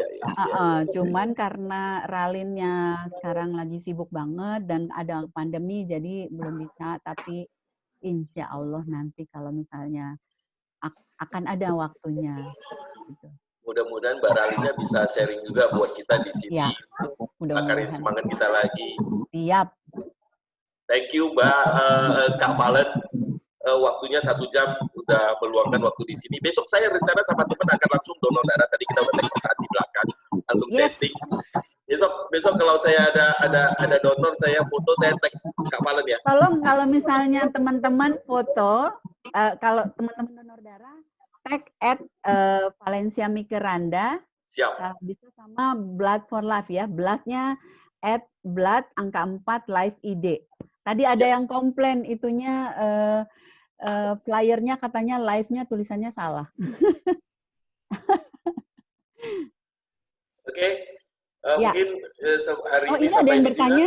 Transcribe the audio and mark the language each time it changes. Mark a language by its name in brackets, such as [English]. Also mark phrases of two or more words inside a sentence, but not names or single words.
[Indonesian] Cuman karena Ralinnya sekarang lagi sibuk banget dan ada pandemi jadi belum bisa, tapi [Arabic] إن شاء الله [Indonesian] nanti kalau misalnya akan ada waktunya. Gitu. Mudah-mudahan Mbak Ralinnya bisa sharing juga buat kita di sini. Ya, bakarin semangat kita lagi. Siap. [English] Thank you Mbak Kak Valen. [Indonesian] Waktunya 1 jam udah meluangkan waktu di sini. Besok saya rencana sama teman akan langsung donor darah kalau saya ada donor, saya foto, saya tag Kak Valen ya. Tolong kalau misalnya teman-teman foto, kalau teman-teman donor darah, tag @Valencia Mikeranda. Siap. Bisa sama Blood for Life ya. Blood-nya @blood angka 4 live ID. Tadi ada yang komplain itunya flyernya katanya live-nya tulisannya salah. Oke. Ya. Mungkin hari ini ini ada yang di bertanya